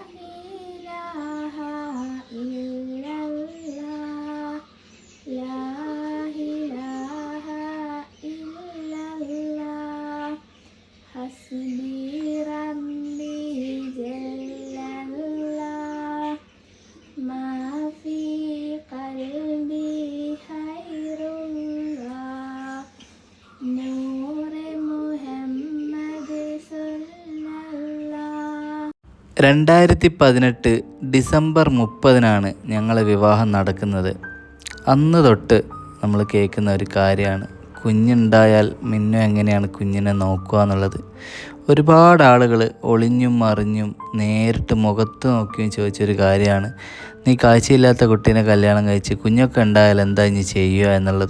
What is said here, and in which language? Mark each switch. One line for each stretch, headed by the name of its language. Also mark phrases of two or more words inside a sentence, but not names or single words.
Arabic: إله إلا الله لا إله إلا الله حسبي ربي جل الله ما في قلبي خير الله نور محمد صلى الله.
Malayalam: 2018 ഡിസംബർ 30-നാണ് ഞങ്ങളെ വിവാഹം നടക്കുന്നത്. അന്ന് തൊട്ട് നമ്മൾ കേൾക്കുന്ന ഒരു കാര്യമാണ് കുഞ്ഞുണ്ടായാൽ മിന്നു എങ്ങനെയാണ് കുഞ്ഞിനെ നോക്കുക എന്നുള്ളത്. ഒരുപാട് ആളുകൾ ഒളിഞ്ഞും മറിഞ്ഞും നേരിട്ട് മുഖത്ത് നോക്കിയും ചോദിച്ചൊരു കാര്യമാണ്, നീ കാഴ്ചയില്ലാത്ത കുട്ടീനെ കല്യാണം കഴിച്ച് കുഞ്ഞൊക്കെ ഉണ്ടായാൽ എന്താ ഇനി ചെയ്യുക എന്നുള്ളത്.